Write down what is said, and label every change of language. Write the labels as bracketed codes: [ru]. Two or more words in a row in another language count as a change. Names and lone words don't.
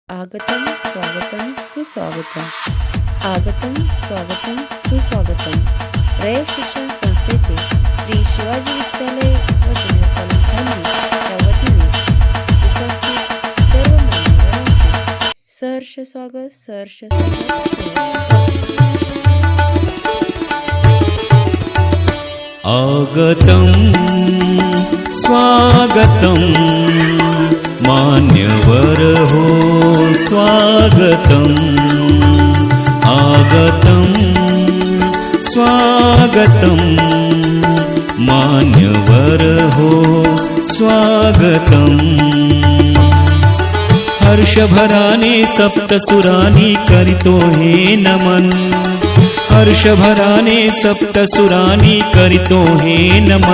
[sa] आगतं स्वागतं सुस्वागतम्. आगतं स्वागतं सुस्वागतम्. [mr] रयत शिक्षण संस्थेचे श्री शिवाजी विद्यालय व ज्युनियर कॉलेज धामणी या वतीने उपस्थित सर्व मान्यवरांचे सहर्ष स्वागत [sa] आगतं स्वागतं मान्यवर हो स्वागतम्. आगतं स्वागतं मान्यवर हो स्वागतम्. [mr] हर्षभराने सप्तसुरानी करितो हे नमन. हर्षभराने सप्तसुरानी करितो हे नमन.